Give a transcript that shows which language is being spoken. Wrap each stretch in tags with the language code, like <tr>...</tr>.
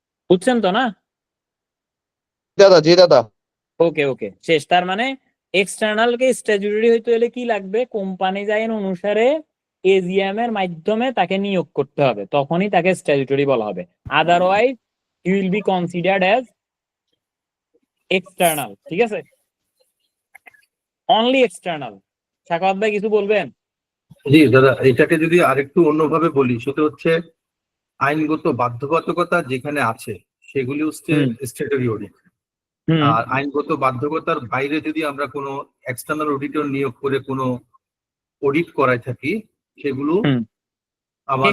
<bn>বুঝছেন তো না? দাদা জি দাদা। ওকে ওকে, শেষ। তার মানে এক্সটার্নাল কে স্ট্যাচুটরি হইতে হলে কি লাগবে, কোম্পানি আইন অনুসারে এজিএম এর মাধ্যমে তাকে নিয়োগ করতে হবে, তখনই তাকে স্ট্যাচুটরি বলা হবে। Otherwise</bn> <en>he will be considered as external,</en> <bn>ঠিক আছে? Only external. সাখাওয়াত ভাই কিছু বলবেন? জি দাদা, এটাকে যদি আরেকটু অন্যভাবে বলি সেটা হচ্ছে আইনগত বাধ্যবাধকতা যেখানে আছে সেগুলি হচ্ছে স্ট্যাটুটরি অডিট। আর আইনগত বাধ্যকতার বাইরে যদি আমরা কোনো এক্সটার্নাল অডিটর নিয়োগ করে কোনো অডিট করাই থাকি সেগুলো আমাদের</bn>